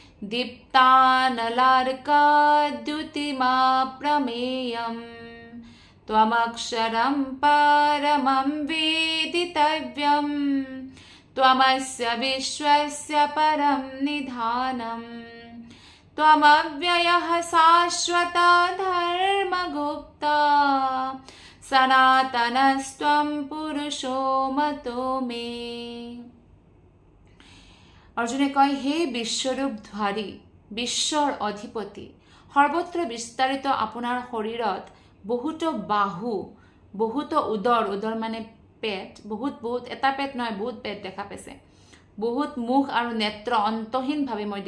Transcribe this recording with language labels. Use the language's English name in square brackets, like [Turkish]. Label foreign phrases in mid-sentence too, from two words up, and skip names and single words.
[Sanskrit] दीप्तानलार्काद्युतिमाप्रमेयं त्वमक्षरं परमं वेदितव्यं त्वमस्य विश्वस्य परं निधानम् त्वमव्ययः शाश्वत धर्मगुप्ता सनातनस्त्वं पुरुषो मतो मे [Assamese] অৰ্জুনে কয় হে বিশ্বৰূপ ধাৰী বিশ্বৰ অধিপতি সৰ্বত্ৰ বিস্তাৰিত আপোনাৰ শৰীৰত বহুতো বাহু বহুতো উদৰ মানে পেট বহুত এটা পেট নহয় বহুত পেট দেখা পাইছে বহুত মুখ আৰু নেত্ৰ অন্তহীনভাৱে মই